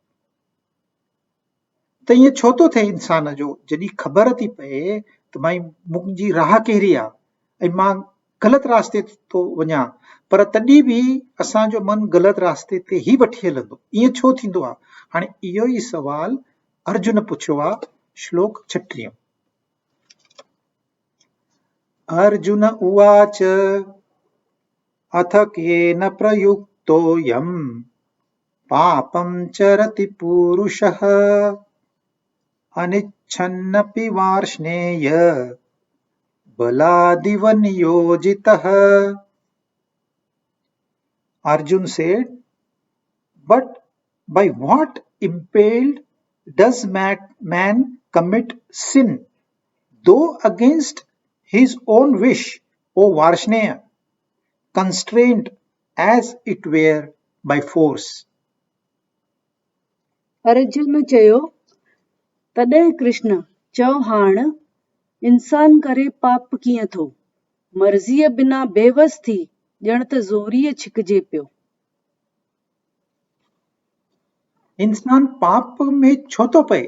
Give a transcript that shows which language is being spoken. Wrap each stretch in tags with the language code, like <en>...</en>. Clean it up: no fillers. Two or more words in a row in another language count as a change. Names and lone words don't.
<sd>त ईअं छो थो थिए इंसान जो? जॾहिं ख़बर थी पए त भई मुंहिंजी राह कहिड़ी आहे ऐं मां ग़लति रास्ते थो वञा, पर तॾहिं बि असांजो मन ग़लति रास्ते ते ई वठी हलंदो। ईअं छो थींदो आहे? हाणे इहो ई सवाल अर्जुन पुछियो आहे। श्लोक 36।</sd> <sa>अर्जुन उवाच अथ केन प्रयुक्तोऽयं पापं चरति पूरुषः अनिच्छन्नपि वार्ष्णेय बलादिव नियोजितः।</sa> <en>Arjun said, but by what impelled does man commit sin, though against his own wish, O Varshnaya, constrained as it were by force?</en> <sd>अर्जुन चयो, तॾहिं कृष्ण चओ हाण इंसान करे पाप कीअं थो, मर्ज़ीअ बिना बेवस थी ॼण त ज़ोरीअ छिकजे पियो। इंसान पाप में छो थो पए?</sd>